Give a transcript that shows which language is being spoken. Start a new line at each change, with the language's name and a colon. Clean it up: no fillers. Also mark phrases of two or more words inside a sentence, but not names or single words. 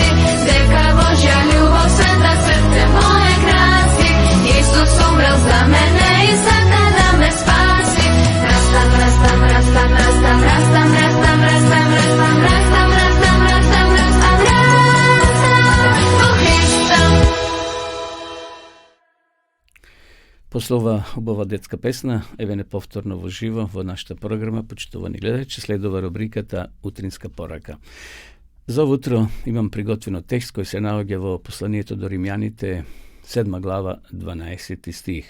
Croatian: Neka Božja ljubav sveta srce moje krasi. Isus umrel za mene i sada da me spasi.
Macedonian: Rastam, rastam, rastam, rastam, rastam, rastam, rastam, rastam, rastam, rastam, rastam, rastam, rastam u Hrista. После ова убава детска песна, еве неповторно во живо во нашата програма, почитувани гледачи, следува рубриката Утринска порака. За ово утро имам приготвено текст кој се наоѓа во посланието до Римјаните, 7 глава, 12 стих.